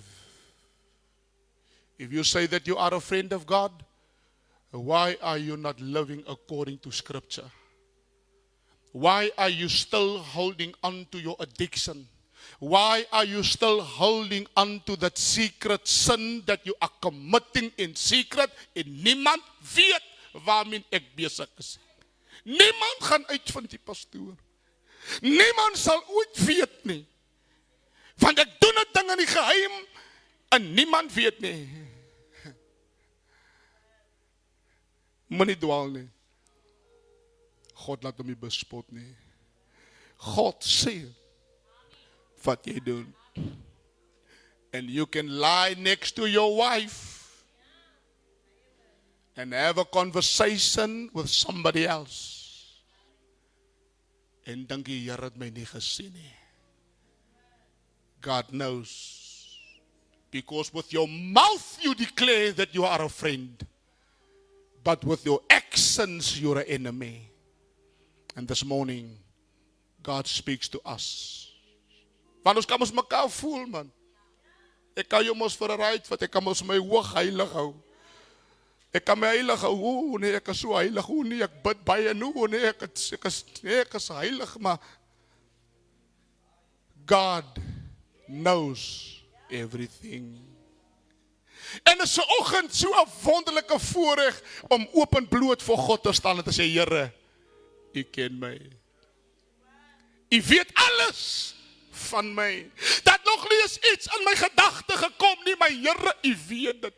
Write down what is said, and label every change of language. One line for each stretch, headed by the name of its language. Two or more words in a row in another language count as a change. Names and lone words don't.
English: If you say that you are a friend of God, why are you not living according to Scripture? Why are you still holding on to your addiction? Why are you still holding on to that secret sin that you are committing in secret
Afrikaans: en niemand weet waarmee ek besig is? Niemand gaan uitvind die pastoor. Niemand sal ooit weet nie. Want ek doen 'n ding in die geheim en niemand weet nie. Moenie dwaal nie. God laat hom nie bespot nie. God sê wat jy doen.
English: And you can lie next to your wife and have a conversation with somebody else.
Afrikaans: En dink die Here het my nie gesien nie.
English: God knows. Because with your mouth you declare that you are a friend. But with your actions you're an enemy. And this morning, God speaks to us.
Afrikaans: Want ons kan ons mekaar voel, man. Ek kan jou mos vir 'n ride vat, ek kan mos my hoog heilig hou. Ek kan my heilig hou, nee, ek is so heilig, nee, ek bid baie, nee, ek is heilig, maar
English: God knows everything.
Afrikaans: En is vanoggend so 'n wonderlike voorreg om openbloot voor God te staan en te sê, Here, U ken my. U weet alles van my. Dat nog nie eens iets in my gedagte gekom nie, my Here, U weet dit.